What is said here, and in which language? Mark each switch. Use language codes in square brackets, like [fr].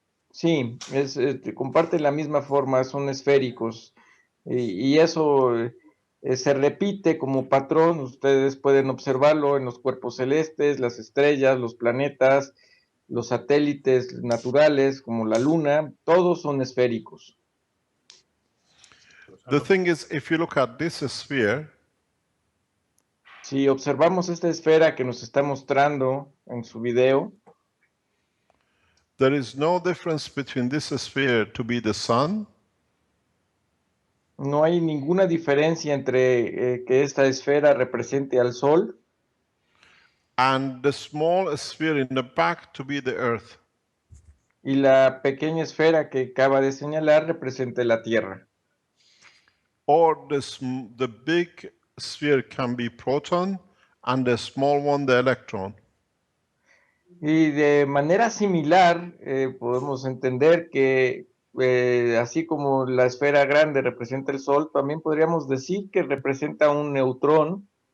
[es] Sí, comparten la misma forma, son esféricos. Y eso se repite como patrón. Ustedes pueden observarlo en los cuerpos celestes, las estrellas, los planetas, los satélites naturales como la Luna, todos son esféricos. [en] The thing is, if you look at this sphere, [es] si observamos esta esfera que nos está mostrando en su video, [en] there is no difference between this sphere to be the Sun. [es] No hay ninguna diferencia entre que esta esfera represente al Sol [en] and the small sphere in the back to be the Earth. [es] Y la pequeña esfera que acaba de señalar represente la Tierra. [en] Or the big sphere can be proton and the small one the electron. [es] Y de manera similar podemos entender que así como la esfera grande representa el Sol, también podríamos decir que representa un neutrón.